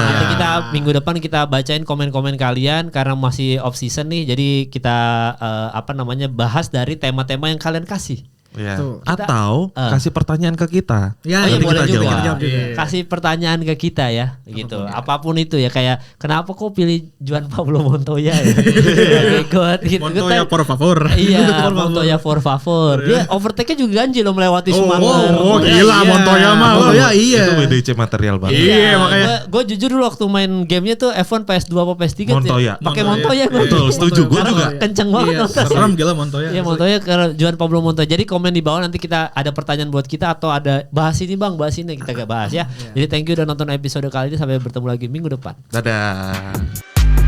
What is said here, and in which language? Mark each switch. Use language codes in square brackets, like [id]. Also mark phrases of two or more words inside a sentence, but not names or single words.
[id] Nanti kita minggu depan kita bacain komen-komen kalian karena masih off season nih. Jadi kita bahas dari tema-tema yang kalian kasih. Ya. Tuh. Atau kasih pertanyaan ke kita. Ya, Oh iya nanti boleh kita juga. jawab juga. Kasih pertanyaan ke kita ya, gitu. Apapun itu ya, kayak kenapa kok pilih Juan Pablo Montoya ya? Gitu. [es] Montoya por favor. [id] Iya, Montoya [es] por favor. [id] Dia overtake-nya juga ganjil loh melewati Schumacher. Oh, gila Montoya mah. Montoya iya. Itu [en] WDC material [id] banget. Iya, makanya. Gue jujur dulu waktu main gamenya tuh F1 PS2 apa PS3 Montoya. pakai Montoya gue. Betul, setuju. Gue juga. Kenceng banget. Iya, nonton. Serem gila Montoya. Iya Montoya karena Juan Pablo Montoya. Jadi komen di bawah nanti kita ada pertanyaan buat kita atau ada bahas ini bang, bahas ini kita gak bahas ya. Jadi [en] thank you [id] udah nonton episode kali ini, sampai bertemu lagi minggu depan. Dadah.